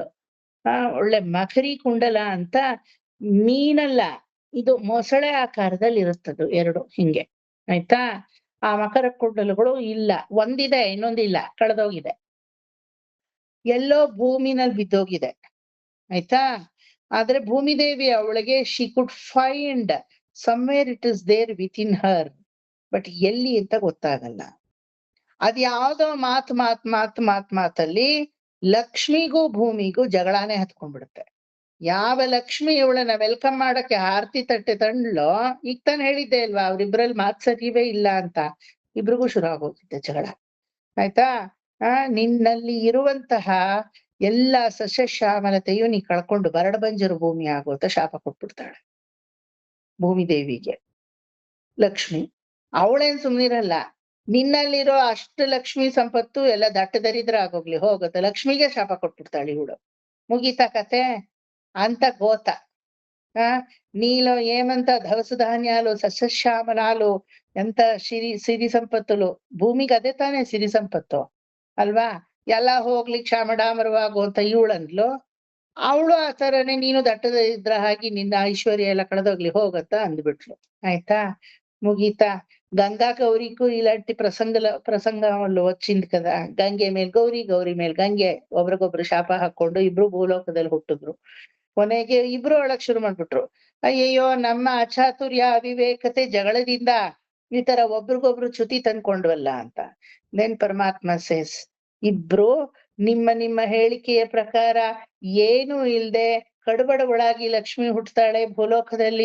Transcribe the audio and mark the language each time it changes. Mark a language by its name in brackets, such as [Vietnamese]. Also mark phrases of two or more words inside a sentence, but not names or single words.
[Kannada] ಒಳ್ಳೆ ಮಕರಿ ಕುಂಡಲ ಅಂತ ಮೀನಲ್ಲ, ಇದು ಮೊಸಳೆ ಆಕಾರದಲ್ಲಿ ಇರುತ್ತದು, ಎರಡು ಹಿಂಗೆ. ಆಯ್ತಾ? ಆ ಮಕರ ಕುಂಡಲಗಳು ಇಲ್ಲ. ಒಂದಿದೆ, ಇನ್ನೊಂದಿಲ್ಲ, ಕಳೆದೋಗಿದೆ. ಎಲ್ಲೋ ಭೂಮಿನಲ್ಲಿ ಬಿದ್ದೋಗಿದೆ. ಆಯ್ತಾ? ಆದ್ರೆ ಭೂಮಿದೇವಿ ಅವಳಿಗೆ [English] She could find somewhere it is there with in her, [Kannada] ಬಟ್ ಎಲ್ಲಿ ಅಂತ ಗೊತ್ತಾಗಲ್ಲ. ಅದ್ ಯಾವ್ದೋ ಮಾತಲ್ಲಿ ಲಕ್ಷ್ಮಿಗೂ ಭೂಮಿಗೂ ಜಗಳಾನೇ ಹತ್ಕೊಂಡ್ಬಿಡುತ್ತೆ. ಯಾವ ಲಕ್ಷ್ಮಿ ಇವಳನ್ನ ವೆಲ್ಕಮ್ ಮಾಡಕ್ಕೆ ಆರತಿ ತಟ್ಟೆ ತಂಡ್ಲೋ, ಈಗ ತಾನು ಹೇಳಿದ್ದೆ ಅಲ್ವಾ, ಅವ್ರಿಬ್ರಲ್ಲಿ ಮಾತ್ ಸರಿವೇ ಇಲ್ಲ ಅಂತ, ಇಬ್ರಿಗೂ ಶುರು ಆಗೋಗಿದ್ದೆ ಜಗಳ. ಆಯ್ತಾ? ನಿನ್ನಲ್ಲಿ ಇರುವಂತಹ ಎಲ್ಲ ಸಸ್ಯಶ್ಯಾಮಲತೆಯು ನೀ ಕಳ್ಕೊಂಡು ಬರಡು ಬಂಜರು ಭೂಮಿ ಆಗೋತ ಶಾಪ ಕೊಟ್ಬಿಡ್ತಾಳೆ ಭೂಮಿ ದೇವಿಗೆ ಲಕ್ಷ್ಮಿ. ಅವಳೇನ್ ಸುಮ್ನಿರಲ್ಲ, ನಿನ್ನಲ್ಲಿರೋ ಅಷ್ಟು ಲಕ್ಷ್ಮಿ ಸಂಪತ್ತು ಎಲ್ಲ ದಟ್ಟದರಿದ್ರ ಆಗೋಗ್ಲಿ ಹೋಗುತ್ತೆ, ಲಕ್ಷ್ಮಿಗೆ ಶಾಪ ಕೊಟ್ಬಿಡ್ತಾಳೆ ಇವಳು. ಮುಗೀತಾ ಕತೆ ಅಂತ ಗೋತ. [Telugu] నీలో ఏమంత దవస ధాన్యాలు సస్యశ్యామలాలు ఎంత సిరి సంపత్తులు, [Kannada] ಭೂಮಿಗೆ ಅದೇ ತಾನೇ ಸಿರಿ ಸಂಪತ್ತು ಅಲ್ವಾ? ಎಲ್ಲ ಹೋಗ್ಲಿ ಕ್ಷಾಮಡಾಮರವಾಗು ಅಂತ ಇವಳಂದ್ಲು. ಅವಳು ಆ ತರನೇ ನೀನು ದಟ್ಟದ ಇದ್ರ ಹಾಗೆ ನಿನ್ನ ಐಶ್ವರ್ಯ ಎಲ್ಲ ಕಳೆದೋಗ್ಲಿ ಹೋಗತ್ತ ಅಂದ್ಬಿಟ್ಲು. ಆಯ್ತಾ? [Telugu] ముగీతా? గంగా గౌరీకు ఇలాంటి ప్రసంగంలో వచ్చింది కదా. [Kannada] ಗಂಗೆ ಮೇಲ್ ಗೌರಿ, ಗೌರಿ ಮೇಲ್ ಗಂಗೆ, ಒಬ್ರಿಗೊಬ್ರು ಶಾಪ ಹಾಕೊಂಡು ಇಬ್ರು ಭೂಲೋಕದಲ್ಲಿ ಹುಟ್ಟಿದ್ರು. ಕೊನೆಗೆ ಇಬ್ರು ಒಳಗ್ ಶುರು ಮಾಡ್ಬಿಟ್ರು, ಅಯ್ಯಯ್ಯೋ ನಮ್ಮ ಅಚಾತುರ್ಯ ಅವಿವೇಕತೆ ಜಗಳದಿಂದ ಈ ತರ ಒಬ್ರಿಗೊಬ್ರು ಚ್ಯುತಿ ತಂದ್ಕೊಂಡ್ವಲ್ಲ ಅಂತ. ದೆನ್ ಪರಮಾತ್ಮ ಸೇಸ್, ಇಬ್ರು ನಿಮ್ಮ ಹೇಳಿಕೆಯ ಪ್ರಕಾರ ಏನು ಇಲ್ದೆ ಕಡುಬಡ ಒಳಗಿ ಲಕ್ಷ್ಮಿ ಹುಟ್ಟುತ್ತಾಳೆ ಭೂಲೋಕದಲ್ಲಿ.